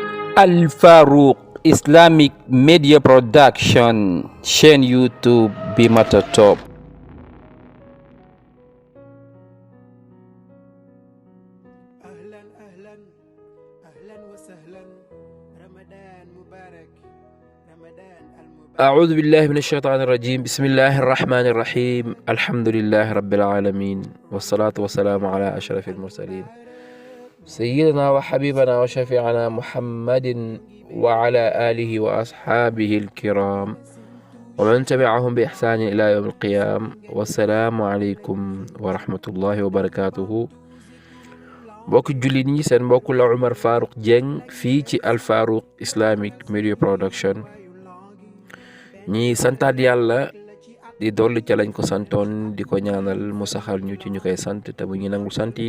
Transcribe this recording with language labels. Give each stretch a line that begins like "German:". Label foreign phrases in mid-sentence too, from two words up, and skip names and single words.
Wolof: Al Farouk Islamic Media Production,
French: chaîne YouTube
Wolof: bi mata top.
Arabic: أهلا أهلا أهلا وسهلا رمضان مبارك رمضان المبارك أعوذ بالله من الشيطان الرجيم. بسم الله الرحمن الرحيم. الحمد لله رب العالمين، والصلاة والسلام على أشرف المرسلين سيدنا وحبيبنا وشفيعنا محمد وعلى آله وأصحابه الكرام ومن تبعهم بإحسان إلى يوم القيام. والسلام عليكم ورحمة الله وبركاته.
Wolof: mbokk jullit ñi, seen mbokk la Oumar Farouk Dieng fii ci Al Farouk Islamic Media Production. ñi santaat yàlla di dolli ca lañ ko santoon, di ko ñaanal mu saxal ñu ci ñu koy sant te bu ñu nangul sant yi.